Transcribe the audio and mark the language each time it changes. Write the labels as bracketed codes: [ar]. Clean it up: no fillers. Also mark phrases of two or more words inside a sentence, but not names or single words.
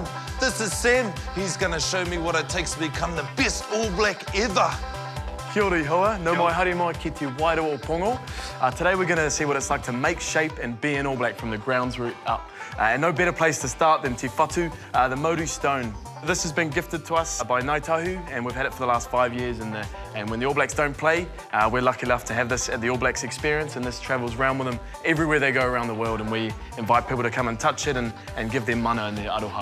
[en] This is Sam. He's gonna show me what it takes to become the best All Black ever. [mi] Kia ora hoa, no mai haere mai ki te Wairua o Pongo. [en] Today we're going to see what it's like to make shape and be an All Black from the grounds root up. And no better place to start than Tifatu, the Motu stone. This has been gifted to us by Ngāi Tahu, and we've had it for the last 5 years. And when the All Blacks don't play, we're lucky enough to have this at the All Blacks experience, and this travels around with them everywhere they go around the world, and we invite people to come and touch it and give them mana and their aroha.